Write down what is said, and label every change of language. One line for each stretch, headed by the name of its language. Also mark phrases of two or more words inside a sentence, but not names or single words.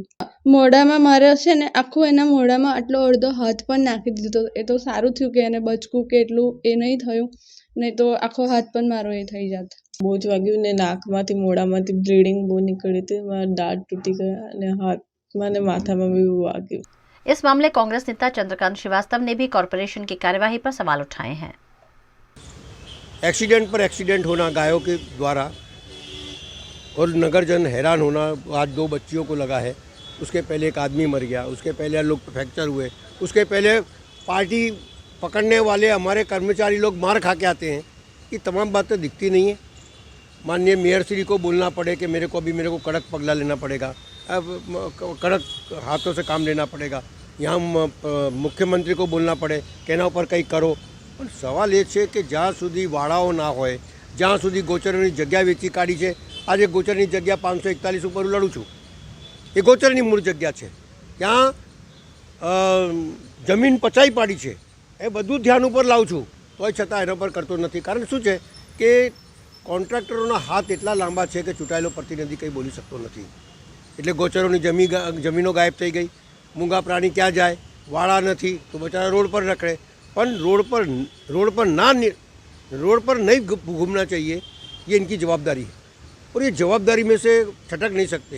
Gujarati: મોઢામાં મારે છે ને આખું એના મોઢામાં આટલો અડધો હાથ પણ નાખી દીધો. એ તો સારું થયું કે એને બચકું કે એટલું એ નહીં થયું, નહીં તો આખો હાથ પણ મારો એ થઈ જાત. બહુ જ વાગ્યું ને નાકમાંથી મોઢામાંથી બ્લીડિંગ બહુ નીકળી હતી, મારા દાંત તૂટી ગયા અને હાથમાં ને માથામાં બી વાગ્યું.
Hindi: इस मामले कांग्रेस नेता चंद्रकांत श्रीवास्तव ने भी कॉरपोरेशन की कार्यवाही पर सवाल उठाए हैं। एक्सीडेंट पर एक्सीडेंट होना गायों के द्वारा और नगरजन हैरान होना। आज 2 बच्चियों को लगा है, उसके पहले एक आदमी मर गया, उसके पहले लोग फ्रैक्चर हुए, उसके पहले पार्टी पकड़ने वाले हमारे कर्मचारी लोग मार खा के आते हैं। ये तमाम बातें दिखती नहीं है। माननीय मेयर श्री को बोलना पड़े कि मेरे को कड़क पगला लेना पड़ेगा, अब कड़क हाथों से काम लेना पड़ेगा। यहाँ मुख्यमंत्री को बोलना पड़े कि
Gujarati: એના પર કંઈ કરો। પણ સવાલ એ છે કે જ્યાં સુધી વાડાઓ ના હોય, જ્યાં સુધી ગોચરની જગ્યા વેચી કાઢી છે। આજ ગોચરની જગ્યા 541 પર લડું છું, એ ગોચરની મૂળ જગ્યા છે, ત્યાં જમીન પચાઈ પાડી છે, એ બધું ધ્યાન પર લાવું છું, તોય છતાં એના પર કરતો નથી। કારણ શું છે કે કોન્ટ્રાક્ટરોના હાથ એટલા લાંબા છે કે ચૂંટાયેલો પ્રતિનિધિ કંઈ બોલી શકતો નથી। એટલે ગોચરોની જમીનો ગાયબ થઈ ગઈ. મૂંગા પ્રાણી ક્યા જાએ, વાડા નહીં તો બેચારા રોડ પર રખડે।
Hindi: पण रोड पर नहीं घूमना चाहिए, ये इनकी जवाबदारी है और ये जवाबदारी में से छटक नहीं सकते।